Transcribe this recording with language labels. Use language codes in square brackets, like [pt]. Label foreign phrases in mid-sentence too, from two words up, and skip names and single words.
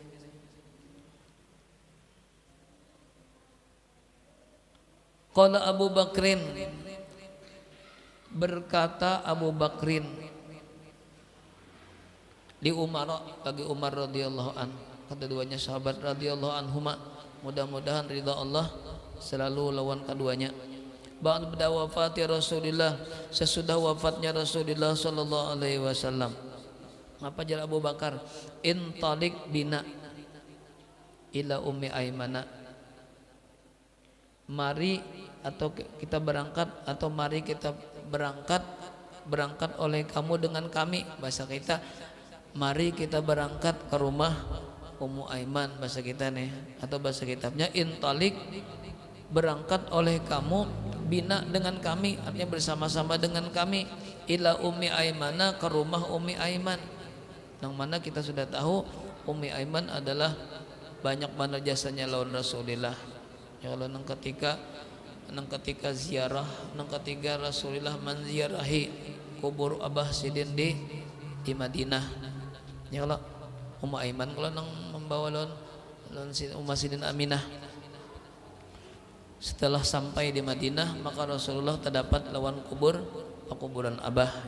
[ar] قال أبو بكرٍ, [id] berkata Abu Bakrin di Umar, bagi Umar [ar] رضي الله عن, [id] keduanya sahabat [ar] رضي الله عنهما, [id] mudah-mudahan ridha Allah selalu lawan keduanya. [ar] بعد وفاة رسول الله, [id] sesudah wafatnya Rasulullah [ar] صلى الله عليه وسلم. [bjn] Apa jar [ar] Abu Bakar? انطلق بنا إلى أم أيمن, [id] mari atau kita berangkat, atau mari kita berangkat oleh kamu dengan kami. Bahasa kita, mari kita berangkat ke rumah Ummu Aiman, bahasa kita nih. Atau bahasa kitabnya intalik, berangkat oleh kamu, bina dengan kami, artinya bersama-sama dengan kami, [ar] إلى أم أيمن, [id] ke rumah Ummi Aiman. [bjn] Yang mana kita sudah tahu Ummi Aiman adalah banyak mana jasanya lawan Rasulullah. [ar] يا الله, [bjn] nang ketika ziarah, nang ketika Rasulullah menziarahi kubur Abah Sidin di Madinah. [ar] يا الله, [bjn] Ummu Aiman kalau nang membawa lawan Ummu Sidin Aminah. Setelah sampai di Madinah, maka Rasulullah terdapat lawan kuburan Abah.